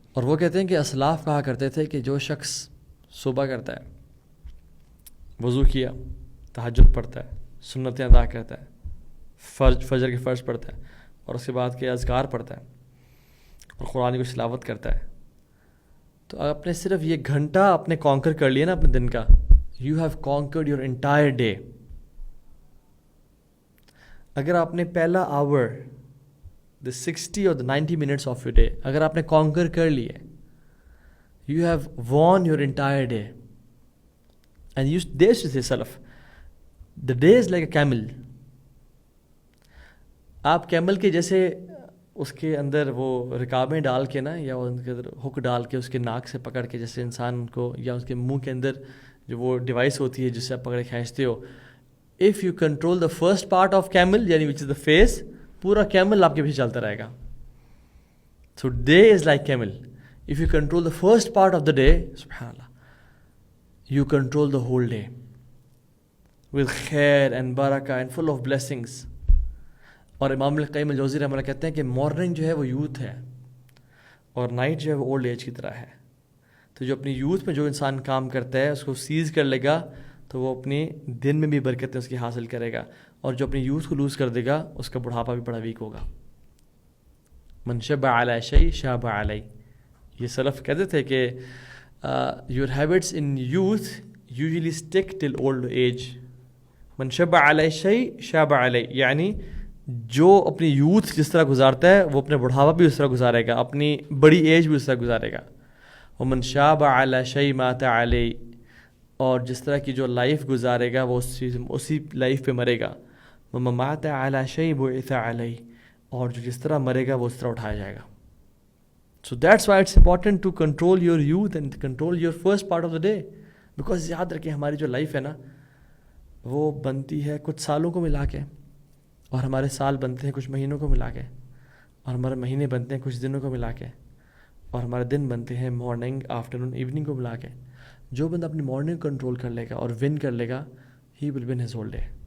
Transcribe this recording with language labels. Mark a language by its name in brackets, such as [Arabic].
[Urdu] اور وہ کہتے ہیں کہ اسلاف کہا کرتے تھے کہ جو شخص صبح کرتا ہے, وضو کیا, تہجد پڑھتا ہے, سنتیں ادا کرتا ہے, فجر کے فرض پڑھتا ہے, اور اس کے بعد کے اذکار پڑھتا ہے, اور قرآن کی تلاوت کرتا ہے, تو آپ نے صرف یہ گھنٹہ اپنے کانکر کر لیا نا اپنے دن کا, [English] You have conquered your entire day. [Urdu] اگر آپ نے پہلا آور, [English] the 60 or the 90 minutes of your day, [Urdu] اگر آپ نے کانکر کر لیے, [English] you have won your entire day. And you dare to say self, the day is like a camel. [Urdu] آپ کیمل کے جیسے اس کے اندر وہ رکابیں ڈال کے نا, یا ان کے اندر ہک ڈال کے اس کے ناک سے پکڑ کے, جیسے انسان کو, یا اس کے منہ کے اندر جو وہ ڈیوائس ہوتی ہے جس سے آپ پکڑے کھینچتے ہو. [English] if you control the first part of camel, یعنی which is the face, [Urdu] پورا کیمل آپ کے پیچھے چلتا رہے گا. [English] So day is like camel. If you control the first part of the day, subhanallah, you control the whole day with khair and barakah and full of blessings. [Urdu] اور امام القیم الجوزی رحمہ اللہ کہتے ہیں کہ مارننگ جو ہے وہ یوتھ ہے, اور نائٹ جو ہے وہ اولڈ ایج کی طرح ہے. تو جو اپنی یوتھ میں جو انسان کام کرتا ہے اس کو سیز کر لے گا, تو وہ اپنے دن میں بھی برکتیں اس کی حاصل کرے گا. اور جو اپنی یوتھ کو لوز کر دے گا اس کا بڑھاپا بھی بڑا ویک ہوگا. [Arabic] من شب علی شیء شاب علی. [Urdu] یہ سلف کہتے تھے کہ [English] Your habits in youth usually stick till old age. [Arabic] من شب علی شیء شاب علی, [Urdu] یعنی جو اپنی یوتھ جس طرح گزارتا ہے وہ اپنے بڑھاپا بھی اس طرح گزارے گا, اپنی بڑی ایج بھی اس طرح گزارے گا. [Arabic] ومن شاب علی شیء مات علی, [Urdu] اور جس طرح کی جو لائف گزارے گا وہ اسی لائف پہ مرے گا. [Arabic] ومن مات علی شیء بعث علی, [Urdu] اور جو جس طرح مرے گا وہ اس طرح اٹھایا جائے گا. [English] So that's why it's important to control your youth and control your first part of the day. Because [Urdu] یاد رکھیں ہماری جو لائف ہے نا وہ بنتی ہے کچھ سالوں کو ملا کے, اور ہمارے سال بنتے ہیں کچھ مہینوں کو ملا کے, اور ہمارے مہینے بنتے ہیں کچھ دنوں کو ملا کے, اور ہمارے دن بنتے ہیں مارننگ آفٹرنون ایوننگ کو ملا کے. جو بندہ اپنی مارننگ کنٹرول کر لے گا اور ون کر لے گا, [English] He will win his whole day.